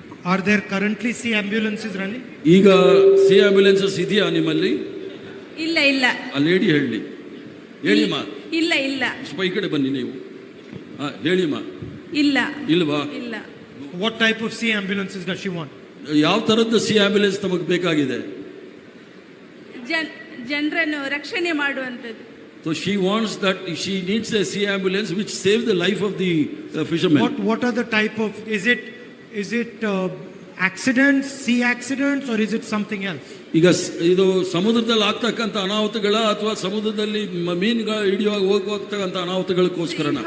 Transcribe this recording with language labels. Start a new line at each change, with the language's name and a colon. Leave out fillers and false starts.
English: Are there currently sea ambulances running?
Kannada: ಈಗ C ಆಂಬ್ಯುಲೆನ್ಸಸ್ ಇದೆಯಾ ನಿಮ್ಮಲ್ಲಿ? ಇಲ್ಲ. ಆ ಲೇಡಿ ಹೇಳಿಮ್ಮ. ಇಲ್ಲ. ಸ್ವಲ್ಪ ಈ ಕಡೆ ಬನ್ನಿ ನೀವು. ಹೇಳಿಮ್ಮ. ಇಲ್ವಾ? ಇಲ್ಲ.
English: What type of sea ambulances does she want?
Kannada: ಯಾವ ತರದ್ದು ಸಿ ಆಂಬ್ಯುಲೆನ್ಸ್ ನಮಗೆ ಬೇಕಾಗಿದೆ? ಜನರನ್ನು ರಕ್ಷಣೆ ಮಾಡುವಂತದ್ದು.
English: So she wants that, she needs a sea ambulance which saves the life of the fishermen. What are the type of, is it accidents, sea accidents, or is it something else?
Kannada: ಈಗ ಇದು ಸಮುದ್ರದಲ್ಲಿ ಆಗ್ತಕ್ಕಂಥ ಅನಾಹುತಗಳ ಅಥವಾ ಸಮುದ್ರದಲ್ಲಿ ಮೀನುಗಳ ಹಿಡಿಯುವಾಗ ಹೋಗ್ತಕ್ಕಂಥ ಅನಾಹುತಗಳಕ್ಕೋಸ್ಕರನ?